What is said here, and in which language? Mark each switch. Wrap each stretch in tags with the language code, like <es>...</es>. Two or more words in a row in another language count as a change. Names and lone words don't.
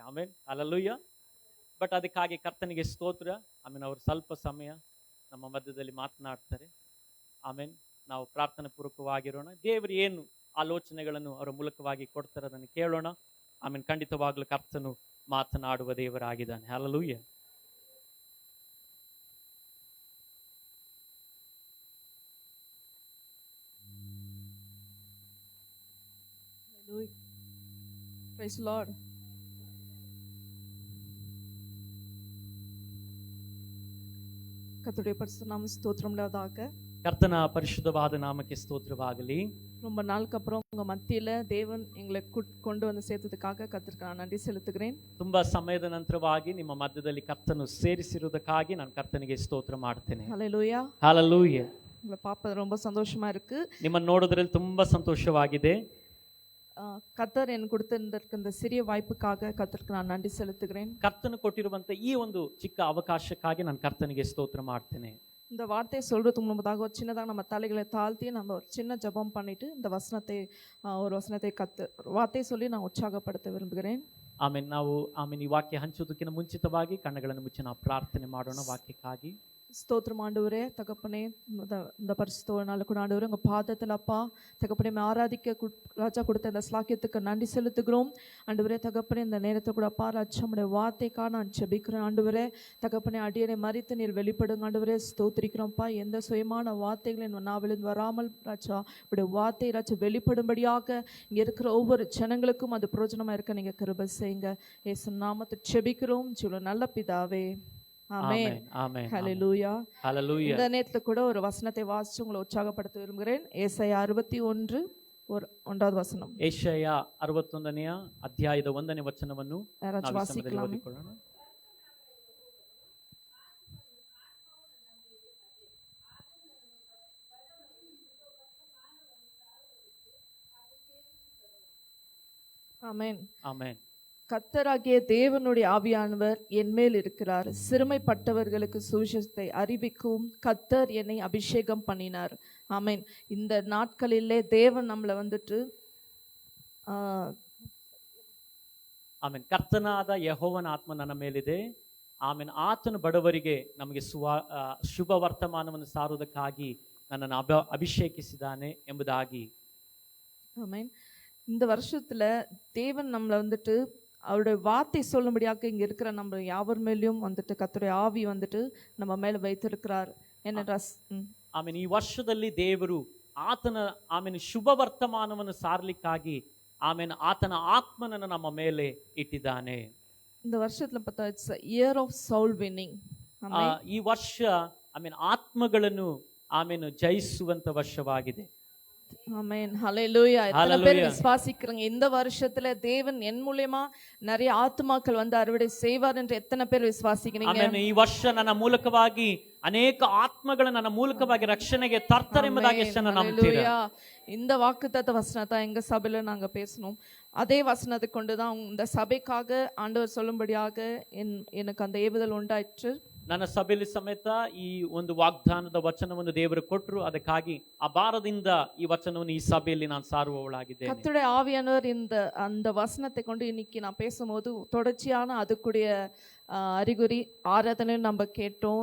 <kn>ಆಮೇಲೆ ಹಲ್ಲೆಲೂಯಾ. ಬಟ್ ಅದಕ್ಕಾಗಿ ಕರ್ತನಿಗೆ ಸ್ತೋತ್ರ. ಆಮೇಲೆ ಅವರು ಸ್ವಲ್ಪ ಸಮಯ ನಮ್ಮ ಮಧ್ಯದಲ್ಲಿ ಮಾತನಾಡ್ತಾರೆ. ಆಮೇಲೆ ನಾವು ಪ್ರಾರ್ಥನೆ ಪೂರ್ವಕವಾಗಿರೋಣ. ದೇವರು ಏನು ಆಲೋಚನೆಗಳನ್ನು ಅವರ ಮೂಲಕವಾಗಿ ಕೊಡ್ತಾರೆ ಅದನ್ನು ಕೇಳೋಣ. ಆಮೇಲೆ ಖಂಡಿತವಾಗ್ಲೂ ಕರ್ತನು ಮಾತನಾಡುವ ದೇವರಾಗಿದ್ದಾನೆ. ಹಲ್ಲೆಲೂಯಾ.</kn> <en>Praise the Lord.</en> <ta>கர்த்தருடைய பரிசுத்த நாமம் ஸ்தோத்திரம் உண்டாவதாக.</ta> <kn>ಕರ್ತನ ಪರಿಶುದ್ಧವಾದ ನಾಮಕ್ಕೆ ಸ್ತೋತ್ರವಾಗಲಿ.</kn> <ta>ரொம்ப நாளுக்கு அப்புறம் உங்க மத்தியில தேவன் எங்களை கொண்டு வந்து சேர்த்ததுக்காக கர்த்தருக்கு நான் நன்றி செலுத்துகிறேன்.</ta> <kn>ತುಂಬಾ ಸಮಯದ ನಂತರವಾಗಿ ನಿಮ್ಮ ಮಧ್ಯದಲ್ಲಿ ಕರ್ತನು ಸೇರಿಸಿರುವುದಕ್ಕಾಗಿ ನಾನು ಕರ್ತನಿಗೆ ಸ್ತೋತ್ರ ಮಾಡ್ತೇನೆ.</kn> <ta>ஹல்லேலூயா.</ta> <kn>ಹಲ್ಲೆಲೂಯಾ.</kn> <ta>உங்களை பார்ப்பது ரொம்ப சந்தோஷமா இருக்கு.</ta> <kn>ನಿಮ್ಮನ್ನು ನೋಡೋದ್ರಲ್ಲಿ ತುಂಬಾ ಸಂತೋಷವಾಗಿದೆ.</kn> <ta>கர்த்தர் எனக்கு கொடுத்திருந்த இந்த சிறிய வாய்ப்புக்காக கர்த்தருக்கு நான் நன்றி செலுத்துகிறேன்.</ta> <kn>ಕರ್ತನು ಕೊಟ್ಟಿರುವಂತ ಈ ಒಂದು ಚಿಕ್ಕ ಅವಕಾಶಕ್ಕಾಗಿ ನಾನು ಕರ್ತನಿಗೆ ಸ್ತೋತ್ರ ಮಾಡ್ತೇನೆ.</kn> <ta>இந்த வார்த்தையை சொல்றதுக்கு முன்பதாக ஒரு சின்னதாக நம்ம தலைகளை தாழ்த்தி நம்ம ஒரு சின்ன ஜெபம் பண்ணிட்டு இந்த வசனத்தை வார்த்தையை சொல்லி நான் உற்சாகப்படுத்த விரும்புகிறேன்.</ta> <kn>ಆಮೇಲೆ ನಾವು ಈ ವಾಕ್ಯ ಹಂಚುವುದಕ್ಕಿಂತ ಮುಂಚಿತವಾಗಿ ಕಣ್ಣುಗಳನ್ನು ಮುಚ್ಚಿ ನಾವು ಪ್ರಾರ್ಥನೆ ಮಾಡೋಣ ವಾಕ್ಯಕ್ಕಾಗಿ.</kn> <ta>ஸ்தோத்திரம் ஆண்டவரே, தகப்பனே, இந்த பரிசுத்த நாள் கூட ஆண்டவரே உங்கள் பாதத்தில் அப்பா தகப்பனே ஆராதிக்க ராஜா கொடுத்த இந்த ஸ்லாக்கியத்துக்கு நன்றி செலுத்துகிறோம். ஆண்டவரே தகப்பனே இந்த நேரத்தை கூட அப்பா ராஜா உடைய வார்த்தைக்காக நான் ஜெபிக்கிறேன். ஆண்டவரே தகப்பனே அடியனை மறித்து நீர் வெளிப்படுங்க. ஆண்டவரே ஸ்தோத்திரிக்கிறோம்ப்பா. எந்த சுயமான வார்த்தைகளின் நாவிலிருந்து வராமல் ராஜா உடைய வார்த்தை ராஜா வெளிப்படும்படியாக இங்கே இருக்கிற ஒவ்வொரு ஜனங்களுக்கும் அது பிரயோஜனமாக இருக்க நீங்கள் கிருபை செய்யுங்க. இயேசு நாமத்தை ஜெபிக்கிறோம் ஜீவ நல்ல பிதாவே. ஆமென். ஆமென். ஹல்லேலூயா. ஹல்லேலூயா. இந்த நேரத்துல கூட ஒரு வசனத்தை வாசிச்சு உங்களை உற்சாகப்படுத்த விரும்புகிறேன். ஏசாயா 61:1 வசனம்.</ta> <kn>ಏಷಯ 61ನೇ ಅಧ್ಯಾಯದ 1ನೇ ವಚನವನ್ನು</kn> <ta>யாராச்சும் வாசிக்கலாமா?</ta> <kn>ಓದಿಕೊಳ್ಳೋಣ.</kn> <ta>ஆமென். ஆமென். கர்த்தராகிய தேவனுடைய ஆவியானவர் என்மேல் இருக்கிறார். சிறுமைப்பட்டவர்களுக்கு சுவிசேஷத்தை அறிவிக்கும் கர்த்தர் என்னை அபிஷேகம் பண்ணினார். ஆமென். இந்த நாட்களிலே தேவன் நம்மளை வந்துட்டு</ta> <kn>ಆಮೇನ್. ಕರ್ತನಾದ ಯೆಹೋವನ ಆತ್ಮ ನನ್ನ ಮೇಲಿದೆ. ಆಮೇನ್. ಆತನು ಬಡವರಿಗೆ ನಮಗೆ ಶುಭ ವರ್ತಮಾನವನ್ನು ಸಾರುವುದಕ್ಕಾಗಿ ನನ್ನನ್ನು ಅಭಿಷೇಕಿಸಿದ್ದಾನೆ ಎಂಬುದಾಗಿ.</kn> <ta>ஆமென். இந்த வருஷத்துல தேவன் நம்மளை வந்துட்டு அவருடைய வார்த்தை சொல்லும்படியாக இங்க இருக்கிற நம்ம யாவர் மேலேயும் வந்துட்டு கர்த்தருடைய ஆவி வந்துட்டு நம்ம மேல வைத்திருக்கிறார்.</ta> <kn>ಆಮೇನ್. ಈ ವರ್ಷದಲ್ಲಿ ದೇವರು ಆತನ ಶುಭ ವರ್ತಮಾನವನ್ನು ಸಾರಲಿಕ್ಕಾಗಿ ಆಮೇನ್ ಆತನ ಆತ್ಮನನ್ನು ನಮ್ಮ ಮೇಲೆ ಇಟ್ಟಿದ್ದಾನೆ.</kn> <ta>இந்த வருஷத்துல பார்த்தா</ta> <en>it's year of soul winning.</en> <kn>ಈ ವರ್ಷ ಆತ್ಮಗಳನ್ನು ಜಯಿಸುವಂತ ವರ್ಷವಾಗಿದೆ.</kn> <ta>ஆமென். ஹல்லேலூயா. எத்தனை பேர் விசுவாசிக்கிறீங்க இந்த வருஷத்துல தேவன் என் மூலமா நிறைய ஆத்துமாக்கள் வந்து அறுவடை செய்வார் என்று எத்தனை பேர் விசுவாசிக்கிறீங்க?</ta> <kn>ಆಮೆನ್. ಈ ವರ್ಷ ನನ್ನ ಮೂಲಕವಾಗಿ ಅನೇಕ ಆತ್ಮಗಳು ನನ್ನ ಮೂಲಕವಾಗಿ ರಕ್ಷಣೆಗೆ ತರ್ತಾರೆ ಎಂಬುದಾಗಿ ಎಷ್ಟು ಜನ ನಂಬ್ತೀರಾ?</kn> <ta>இந்த வாக்குத்தத்த வசனத்தை எங்க சபையில நாங்க பேசணும். அதே வசனத்தை கொண்டுதான் இந்த சபைக்காக ஆண்டவர் சொல்லும்படியாக எனக்கு அந்த ஏவுதல் உண்டாயிற்று.</ta> <kn>ನನ್ನ ಸಭೆಯಲ್ಲಿ ಸಮೇತ ಈ ಒಂದು ವಾಗ್ದಾನದ ವಚನವನ್ನು ದೇವರು ಕೊಟ್ಟರು. ಅದಕ್ಕಾಗಿ ಆ ಭಾರದಿಂದ ಈ ವಚನವನ್ನು ಈ ಸಭೆಯಲ್ಲಿ ನಾನು ಸಾರುವವಳಾಗಿದ್ದೇನೆ.</kn> <ta>கர்த்தருடைய ஆவியானவர் அந்த வசனத்தை கொண்டு இன்னைக்கு நான் பேசும்போது தொடர்ச்சியான அதுக்குடைய அறிகுறி ஆராதனை நம்ம கேட்டோம்.</ta>